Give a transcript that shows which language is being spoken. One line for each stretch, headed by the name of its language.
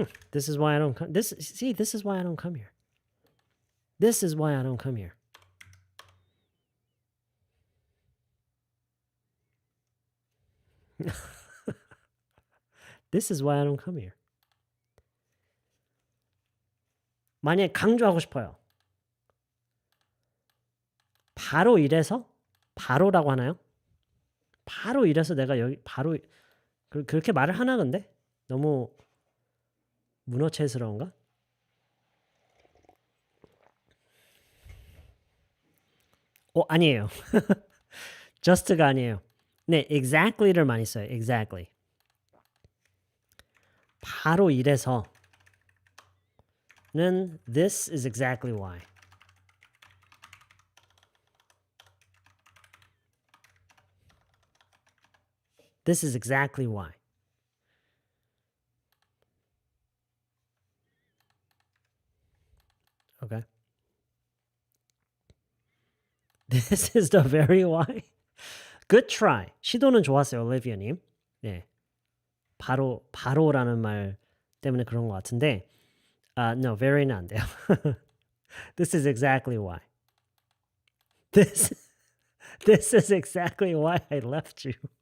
English: This is why I don't come. This is why I don't come here. This is why I don't come here. This is why I don't come here.
Korean: 만약에 강조하고 싶어요. 바로 이래서? 바로라고 하나요? 바로 이래서 내가 여기 바로 그렇게 말을 하나 근데? 너무 문어체스러운가? 아니에요. just 가 아니에요. 네, exactly 를 많이 써요. exactly.
English: 바로 이래서는
Korean: this is exactly why.
English: This is exactly why. Okay. This is the very why. Good try.
Korean: 시도는 좋았어요, 올리비아님. 네. 바로라는 말 때문에 그런 것 같은데,
English: no, very
Korean: 는 안 돼요.
English: This is exactly why. This is exactly why I left you.